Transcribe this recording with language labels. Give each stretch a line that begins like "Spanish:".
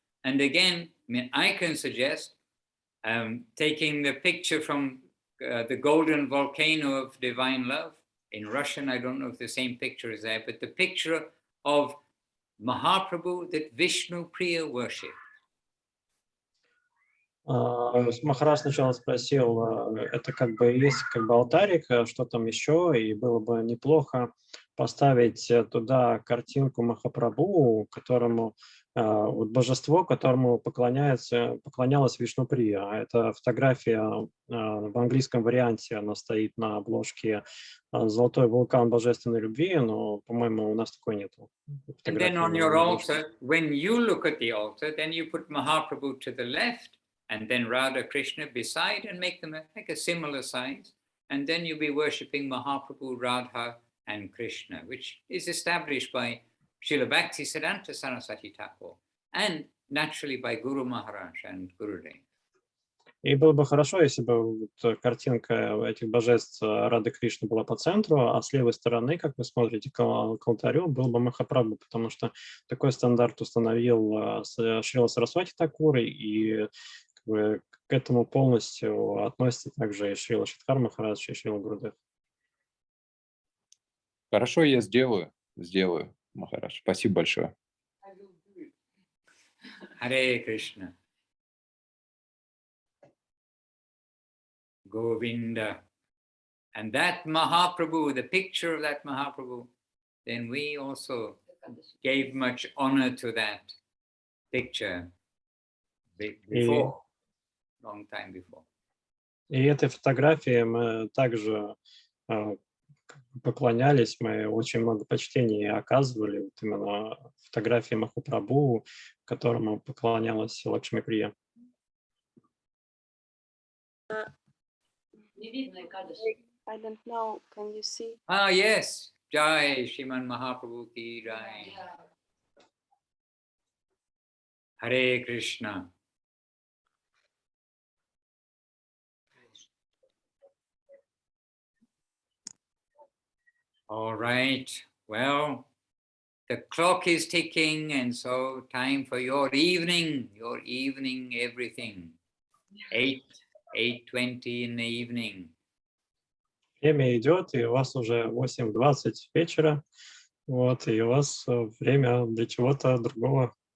English: And again, I can suggest taking the picture from the golden volcano of divine love. In Russian, I don't know if the same picture is there, but the picture of Mahaprabhu that Vishnu Priya worshipped.
Russian: Махарадж сначала спросил, это как бы есть как бы алтарик, что там еще, и было бы неплохо поставить туда картинку Махапрабху, которому вот божество, которому поклонялась Вишнуприя. Это фотография в английском варианте, она стоит на обложке «Золотой вулкан божественной любви», но, по-моему, у нас такой нету.
English: And then on your altar, when you look at the altar, then you put Mahaprabhu to the left, and then Radha Krishna beside, and make them like a similar size. And then you'll be worshipping Mahaprabhu, Radha, and Krishna, which is established by Srila Bhaktisiddhanta Saraswati Thakur, and naturally by Guru Maharaj and Gurudev.
Russian: И было бы хорошо, если бы вот картинка этих божеств Рады Кришны была по центру, а с левой стороны, как вы смотрите, к алтарю был бы Махапрабху, потому что такой стандарт установил Шрила Сарасвати Такур, и как бы к этому полностью относится также и Шрила Шридхар Махарадж, и Шрила Гурудев. Хорошо, я сделаю, Махарадж. Спасибо большое.
English: I will do it. Hare Krishna. Govinda. And that Mahaprabhu, the picture of that Mahaprabhu, then we also gave much honor to that picture before, long time before.
Russian: И этой фотографии мы также поклонялись, мы очень много почтения оказывали, вот именно фотографии Махапрабху, которому поклонялась Лакшми Прия.
English: I don't know. Can you see? Ah, yes. Jai Shriman Mahaprabhu ki Jai. Hare Krishna. All right. Well, the clock is ticking, and so time for your evening everything. 8:20 in the evening.
Russian: Время идет, и у вас уже 8:20 вечера, вот, и у вас время для чего-то другого.